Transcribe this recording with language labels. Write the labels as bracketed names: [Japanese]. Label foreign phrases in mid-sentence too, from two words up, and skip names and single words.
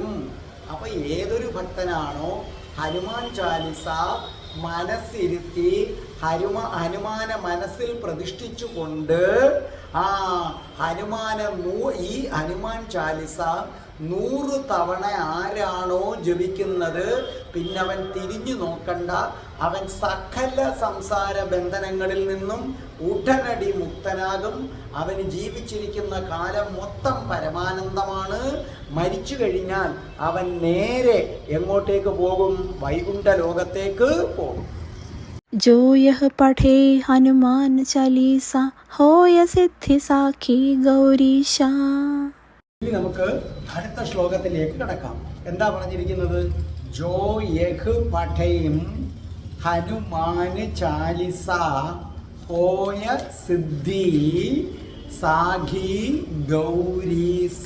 [Malayalam] അപ്പൊ ഏതൊരു ഭക്തനാണോ ഹനുമാൻ ചാലിസ മനസ്സിരുത്തി ഹനുമാനെ മനസ്സിൽ പ്രതിഷ്ഠിച്ചുകൊണ്ട് ഈ ഹനുമാൻ ചാലിസ 100 തവണ ആരാണോ ജപിക്കുന്നത്, പിന്നെ അവൻ തിരിഞ്ഞു നോക്കണ്ട, അവൻ സകല സംസാര ബന്ധനങ്ങളിൽ നിന്നും ഉടനടി മുക്തനാകും. അവന് ജീവിച്ചിരിക്കുന്ന കാലം മൊത്തം പരമാനന്ദമാണ്. മരിച്ചു കഴിഞ്ഞാൽ അവൻ നേരെ എങ്ങോട്ടേക്ക് പോകും? വൈകുണ്ഠ ലോകത്തേക്ക് പോകും. [Awadhi] जो यह पढ़े हनुमान चालीसा होय सिद्धि साखी गौरीशा. [Malayalam] ഇനി നമുക്ക് അടുത്ത ശ്ലോകത്തിലേക്ക് കടക്കാം. എന്താ പറഞ്ഞിരിക്കുന്നത്? [Awadhi] जो यह पढ़े हनुमान चालीसा होय सिद्धि साखी गौरीसा.